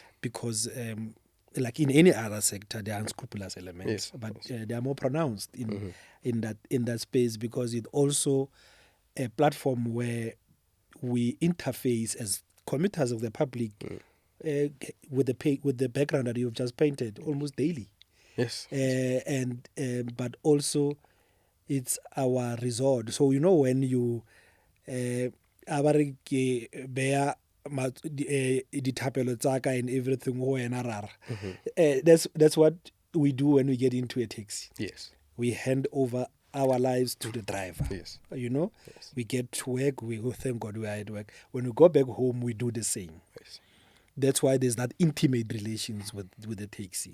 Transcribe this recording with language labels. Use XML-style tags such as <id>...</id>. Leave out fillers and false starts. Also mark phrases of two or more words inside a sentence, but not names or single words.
<en>Because like in any other sector, there are unscrupulous elements, but they are more pronounced in that space, because it's also a platform where we interface as commuters of the public with the background that you've just painted almost daily. Yes. But also it's our resort. So when you bear</en> <st>dithapelo tsaka</st> <en>and everything</en> <st>ho wena rara,</st> <en>that's what we do when we get into a taxi. Yes. We hand over our lives to the driver. Yes. Yes. We get to work, we go, thank God we are at work. When we go back home, we do the same. Yes. That's why there's that intimate relations with the taxi.</en>